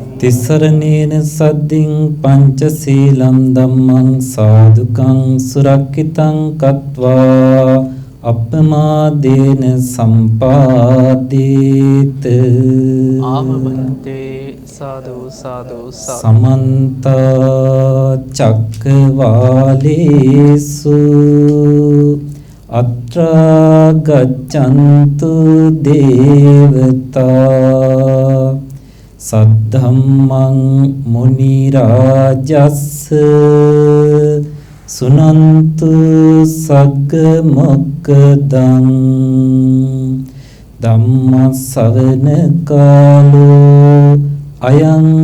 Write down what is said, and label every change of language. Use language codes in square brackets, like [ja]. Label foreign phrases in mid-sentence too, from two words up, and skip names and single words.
[pi] තිසරණේන සද්දින් පංචශීලම් ධම්මං සාදුකං සුරක්ඛිතං කତ୍වා අප්පමාදේන සම්පාදේත ආමබන්තේ සාදු සාදු සමන්ත චක්කවාලේසු අත්‍රා ගච්ඡන්තු දේවතා සද්ධම්මං මුනි රාජස්ස සුනන්තු සග්ග මොක්ඛදං ධම්ම ශ්‍රවණ කාලෝ අයං